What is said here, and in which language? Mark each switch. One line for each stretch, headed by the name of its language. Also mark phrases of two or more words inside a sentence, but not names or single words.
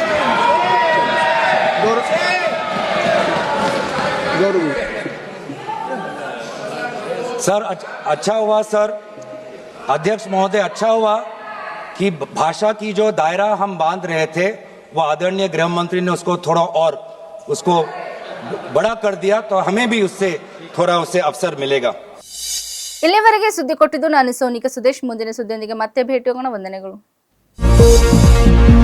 Hindi: सर, अच्छा हुआ सर, अध्यक्ष महोदय, अच्छा हुआ कि भाषा की जो दायरा हम बांध रहे थे, वो आदरणीय गृह मंत्री ने उसको थोड़ा और उसको बड़ा कर दिया, तो हमें भी उससे थोड़ा उससे अवसर मिलेगा।
Kannada: ಇಲ್ಲಿವರೆಗೆ ಸುದ್ದಿ ಕೊಟ್ಟಿದ್ದು ನಾನು ಸೋನಿಕಾ ಸುದೇಶ್. ಮುಂದಿನ ಸುದ್ದಿಯೊಂದಿಗೆ ಮತ್ತೆ ಭೇಟಿಯಾಗೋಣ. ವಂದನೆಗಳು.